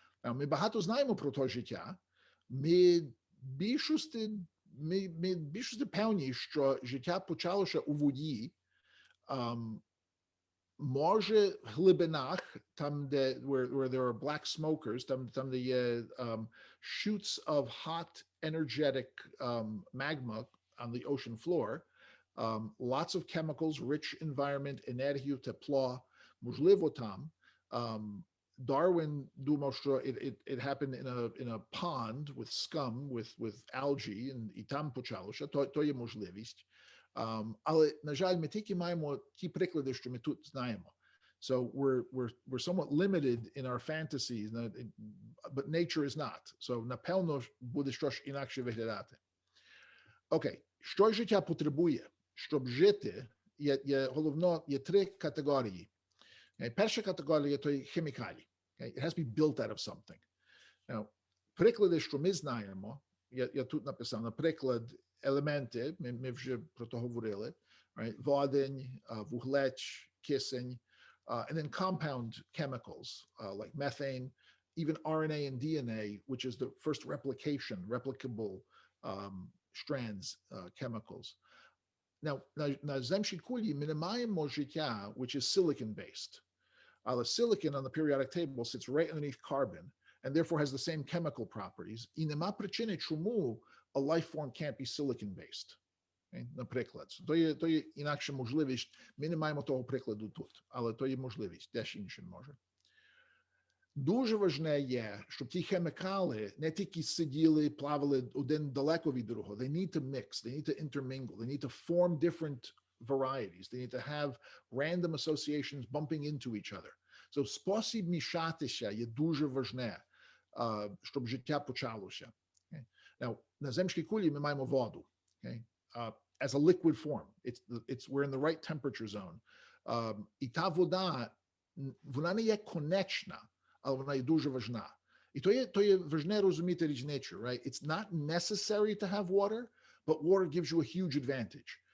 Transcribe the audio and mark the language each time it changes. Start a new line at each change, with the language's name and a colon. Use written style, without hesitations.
Ukrainian: Ми багато знаємо про то життя. Ми більшості певні, що життя почалося у воді, може в глибинах, там, де
English: where there are black smokers,
Ukrainian: там де є
English: shoots of hot, energetic magma on the ocean floor, lots of chemicals, rich environment,
Ukrainian: енергію, тепло, можливо там.
English: Darwin
Ukrainian: думав, що
English: it happened in a pond with scum, with algae,
Ukrainian: і там почалося, то є можливість. Але, на жаль, ми тільки маємо ті приклади, що ми тут знаємо.
English: So we're somewhat limited in our fantasies, but nature is not.
Ukrainian: So, напевно, буде щось інакше виглядати. Окей, що життя потребує? Щоб жити, є три категорії. Перша категорія – то є хімікалі.
English: It has to be built out of something.
Ukrainian: Now, приклади, що ми знаємо, я тут написав, наприклад, елементи, ми вже про то говорили, right? Водень, вуглеч, кисень,
English: and then compound chemicals like methane, even RNA and DNA, which is the first replicable strands, chemicals.
Ukrainian: Now, на земській кулі ми не маємо життя,
English: which is silicon-based. Silicon on the periodic table sits right underneath carbon, and therefore has the same chemical properties.
Ukrainian: І нема причини, чому
English: a life form can't be silicon-based.
Ukrainian: Okay? Наприклад. То є інакша можливість. Ми не маємо того прикладу тут, але то є можливість, теж інше може. Дуже важне є, щоб ті хімікали не тільки сиділи, плавали один далеко від другого.
English: They need to mix, they need to intermingle, they need to form different varieties. They need to have random associations bumping into each other.
Ukrainian: So спосіб мішатися є дуже важне, щоб життя почалося.
English: Okay?
Ukrainian: Now, на земській кулі ми маємо воду.
English: Okay? As a liquid form. We're in the right temperature zone.
Ukrainian: І та вода, вона не є конечна, але вона є дуже важна. І то є важне розуміти різницю, right?
English: It's not necessary to have water, but water gives you a huge advantage.